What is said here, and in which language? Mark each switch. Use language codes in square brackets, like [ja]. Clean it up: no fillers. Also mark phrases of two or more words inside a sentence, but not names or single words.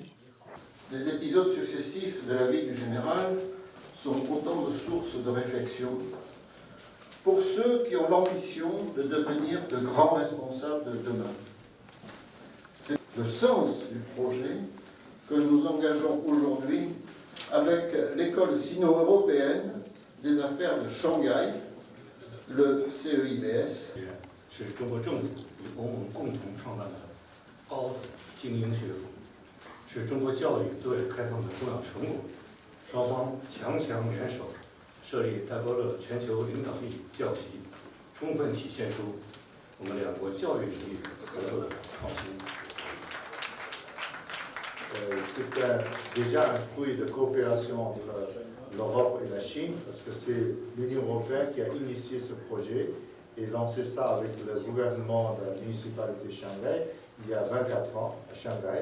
[fr] Les épisodes successifs de la vie du général sont autant de sources de réflexion pour ceux qui ont l'ambition de devenir de grands responsables de demain. C'est le sens du projet que nous engageons aujourd'hui avec l'école sino-européenne des affaires de Shanghai, le CEIBS. [zh] 是中国政府与欧盟共同创办的高等精英学府，是中国教育对外开放的重要成果。双方强强联手，设立戴高乐全球领导力教席，充分体现出我们两国教育领域合作的创新。 [fr] C'est déjà un fruit de coopération entre l'Europe et la Chine, parce que c'est l'Union européenne qui a initié ce projet et lancé ça avec le gouvernement de la municipalité de Shanghai il y a 24 ans à Shanghai.